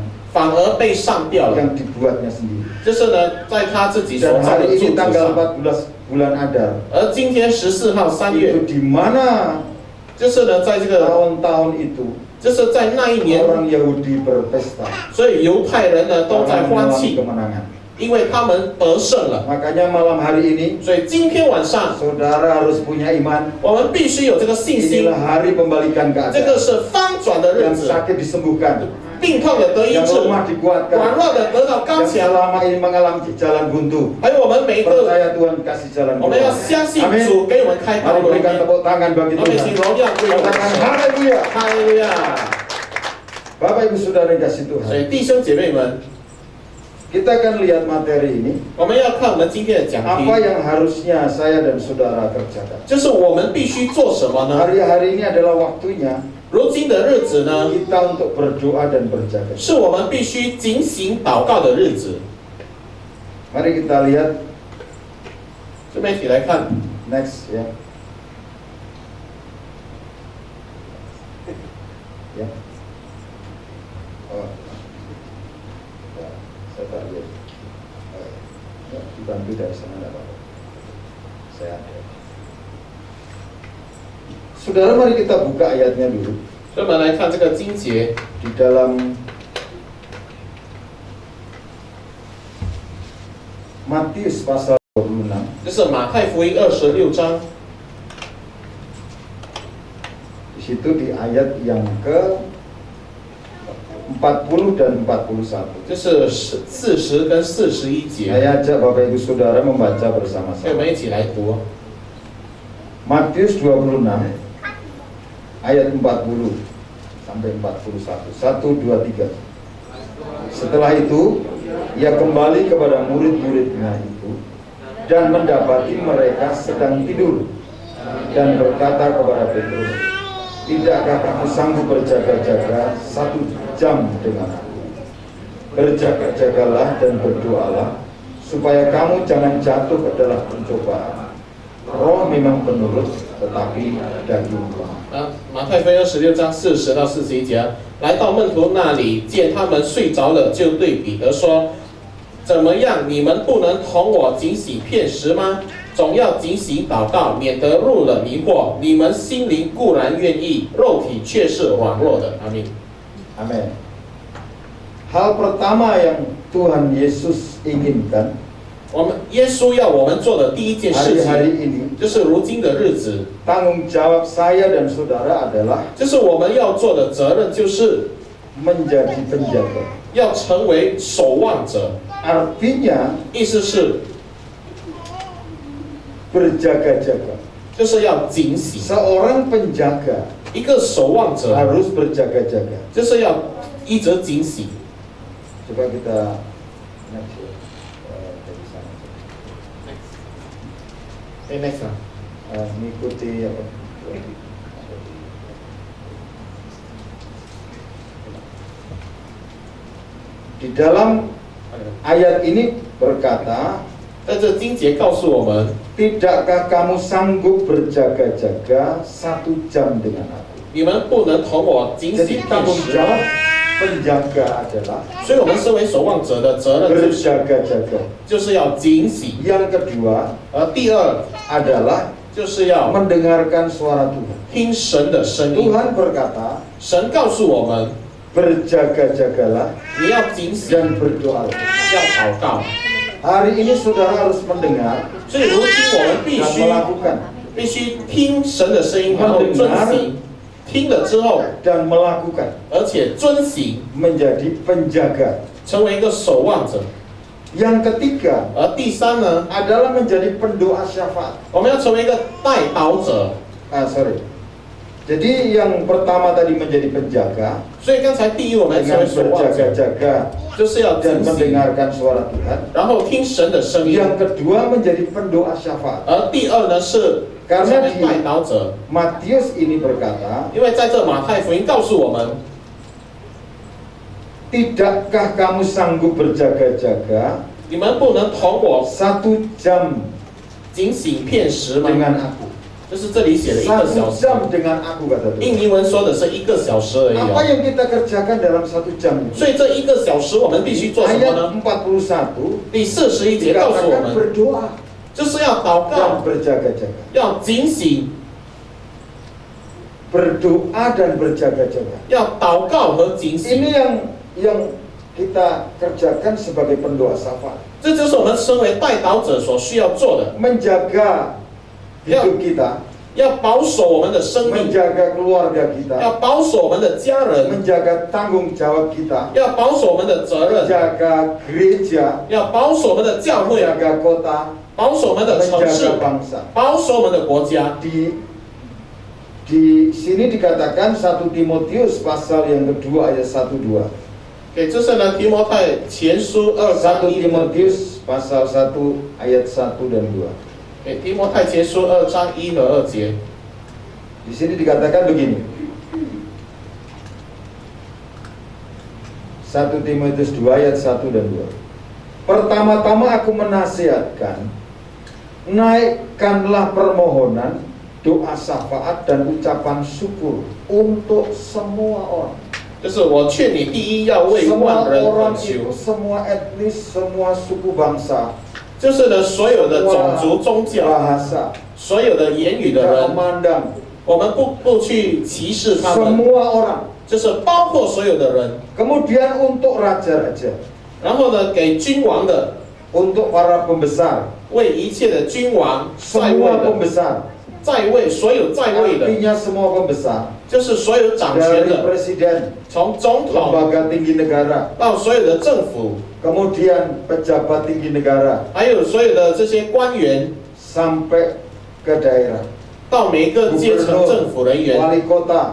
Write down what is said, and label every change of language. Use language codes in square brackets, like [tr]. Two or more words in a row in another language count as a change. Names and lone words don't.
[zh] 反而被上吊了， [id] yang dibuatnya sendiri. [zh] 就是呢在他自己所 [id] Dan [zh] 造的 [id] hari [zh] 柱 [id] ini [zh] 子 [id] tanggal [zh] 上。 [id] 14 bulan Adar [zh] 而今天14号3 [id] itu [zh] 月， [id] di mana [zh] 就是呢在这个， [id] tahun-tahun itu [zh] 就是在那一年， [id] orang Yahudi berpesta [zh] 所以犹太人呢都在 [id] karena [zh] 欢 [id] mengalami [zh] 庆， [id] kemenangan. [zh] 因为他们得胜了。 [id] Makanya malam hari ini [zh] 所以今天晚上 [id] saudara harus punya iman. [zh] 我们必须有这个信心 [id] Inilah，hari pembalikan [zh] 这个 [id] keadaan. [zh] 是翻转的日 [id] Yang [zh] 子， [id] sakit disembuhkan, [zh] 病痛的得医 [id] yang [zh] 治， [id] lemah [zh] 软 [id] dikuatkan, [zh] 弱的得到刚 [id] yang [zh] 强。 [id] selama ini mengalami jalan buntu. [zh] 还有我们每一个， [id] Percaya Tuhan kasih jalan [zh] 我们要 [id] keluar. [zh] 相信 [id] Amin. [zh] 主给我们开 [id] Mari [zh] 道路。 [id] berikan tepuk tangan bagi [zh] 我们请 [id] Tuhan. [zh] 荣耀归我们 [id] Katakan [zh] 神。 [id] haleluya. [zh] 哈利路亚！ [id] Bapak Ibu Saudara yang kasih [zh] 所 [id] Tuhan. [zh] 以弟兄姐妹们， [id] Kita akan lihat materi ini. [zh] 我们要看我们今天的讲 [id] Apa [zh] 题， [id] yang harusnya saya dan saudara kerjakan? [zh] 就是我们必须做什么呢？ [id] Hari-hari ini adalah waktunya [zh] 如今的日子呢， [id] kita untuk berdoa dan berjaga. [zh] 是我们必须警醒祷告的日子。 [id] Mari kita lihat [zh] 这边一起来看， [id] next ya. Ya. Oh. Ya, saya tak lihat. Ya, dibantu dari sana enggak apa-apa. Saya ada. Saudara, mari kita buka ayatnya dulu [zh] 所以我们来看这个经节， [id] di dalam Matius pasal 26. [zh] 就是马太福音26章， [id] Di situ di ayat yang ke 40 dan 41. [zh] 就是40跟41节， [id] Saya ajak Bapak Ibu Saudara membaca [zh] 所以我 [id] bersama-sama. [zh] 们一起来读。 [id] Matius 26 ayat 40 sampai 41. 1, 2, 3. Setelah itu, ia kembali kepada murid-muridnya itu dan mendapati mereka sedang tidur dan berkata kepada Petrus, "Tidakkah kamu sanggup berjaga-jaga 1 jam dengan aku? Berjaga-jagalah dan berdoalah supaya kamu jangan jatuh ke dalam pencobaan. Roh memang penurut, tetapi daging lemah." [zh] 马太福音26章40到41节，来到门徒那里，见他们睡着了，就对彼得说：“怎么样？你们不能同我警醒片时吗？总要警醒祷告，免得入了迷惑。你们心灵固然愿意，肉体却是软弱的。” 阿门。 [id] Amin. Hal pertama yang Tuhan Yesus inginkan [zh] 我们耶稣要我们做的第一件事 [id] hari-hari [zh] 情， [id] ini, [zh] 就是如今的日子， [id] tanggung jawab saya dan saudara adalah [zh] 就是我们要做的责任，就是 [id] menjadi penjaga. [zh] 要成为守望者。 [id] Artinya [zh] 意思是， [id] berjaga-jaga. [zh] 就是要警醒。 [id] Seorang penjaga [zh] 一个守望者 [id] harus berjaga-jaga. [zh] 就是要一直警醒。 [id] Coba kita next ya. Dari sana. [zh] Next 啊， [id] Mengikuti apa? Di dalam ayat ini berkata, [zh] 在这经节告诉我们， [id] "Tidakkah kamu sanggup berjaga-jaga 1 jam dengan aku?" [zh] 你们不能同我警 [id] Jadi [zh] 醒片 [id] tanggung [zh] 时。 [id] jawab penjaga adalah [zh] 所以，我们身为守望者的责任 [id] berjaga-jaga. [zh] 就是要警醒。 [id] Yang kedua [zh] 而第二 [id] adalah [zh] 就是要 [id] mendengarkan suara Tuhan. [zh] 听神的声音。 [id] Tuhan berkata, [zh] 神告诉我们， [id] berjaga-jagalah [zh] 你要警醒， [id] dan berdoalah. [zh] 要祷告。 [id] Hari ini saudara harus mendengar [zh] 所以，如今我们必 [id] dan [zh] 须 [id] melakukan [zh] 必须听神的声音，然后遵行。听了之后， [id] dan melakukan [zh] 而且遵行， [id] menjadi penjaga. [zh] 成为一个守望者。 [id] Yang ketiga [zh] 而第三呢， [id] adalah menjadi pendoa syafaat. [zh] 我们要成为一个代祷者。 [id] Sorry. Jadi yang pertama tadi menjadi penjaga [zh] 所以刚才第一，我们成 [id] dengan [zh] 为守望者， [id] berjaga-jaga [zh] 就是要 [id] dan [zh] 警醒， [id] mendengarkan suara Tuhan. [zh] 然后听神的声音。 [id] Yang kedua menjadi pendoa syafaat. [zh] 而第二呢是成 [id] Karena [zh] 为 [id] di [zh] 代祷者， [id] Matius ini berkata, [zh] 因为在这马太福音告诉我们， [id] "Tidakkah kamu sanggup berjaga-jaga [zh] 你们不能同我 [id] 1 jam [zh] 警醒片时吗？ [id] dengan aku?" [zh] 就是这里写了1个小 [id] 1 [zh] 时， [id] jam dengan aku kata Tuhan. [zh] 印尼文说的是1个小时而已 [id] Apa [zh] 哦。 [id] yang kita kerjakan dalam 1 jam itu? [zh] 所以这1个小时我们必须做什么 [id] Ayat [zh] 呢？ [id] 41 [zh] 第41节告诉我 [id] dikatakan [zh] 们， [id] berdoa [zh] 就是要祷 [id] dan [zh] 告， [id] berjaga-jaga. [zh] 要警醒， [id] Berdoa dan berjaga-jaga. [zh] 要祷告和警 [id] Ini [zh] 醒。 [id] yang kita kerjakan sebagai pendoa syafaat. [zh] 这就是我们身为代祷者所需要做的， [id] Menjaga hidup kita, [zh] 要保守我们的生命， [id] menjaga keluarga kita, [zh] 要保守我们的家人， [id] menjaga tanggung jawab kita, [zh] 要保守我们的责任， [id] menjaga gereja, [zh] 要保守我们的教会， [id] menjaga kota, [zh] 保守我们的城市 [id] menjaga，bangsa. [zh] 保守我们的国家。 [id] Di sini dikatakan 1 Timotius pasal yang kedua ayat 1-2. [zh] 给这是呢提摩太前书2 [id] 1 [zh] 章1 [id] Timotius pasal 1 ayat 1 dan 2. [zh] 给提摩太前书2章1和2节。 [id] Di sini dikatakan begini. 1 Timotius 2 ayat 1 dan 2. Pertama-tama aku menasihatkan, naikkanlah permohonan, doa syafaat dan ucapan syukur untuk semua orang. [zh] 就是我劝你，第一要为 [id] Semua [zh] 万人恳 [id] orang [zh] 求 [id] itu， semua etnis, semua suku bangsa, [zh] 就是呢所有的种族、宗教、 [id] bahasa, [zh] 所有的言语的 [id] tidak [zh] 人， [id] memandang, [zh] 我们不去歧视他们， [id] semua orang. [zh] 就是包括所有的人。 [id] Kemudian untuk raja-raja, [zh] 然后呢，给君王的， [id] untuk para pembesar, [zh] 为一切的君王在位 [id] semua [zh] 的， [id] pembesar, [zh] 在位所有在位的， [id] artinya semua pembesar, [zh] 就是所有掌权 [id] dari [zh] 的， [id] presiden, [zh] 从总统 [id] lembaga tinggi negara, [zh] 到所有的政府， [id] kemudian pejabat tinggi negara, [zh] 还有所有的这些官员， [id] sampai ke daerah, [zh] 到每个阶层政府人员， [id] wali kota,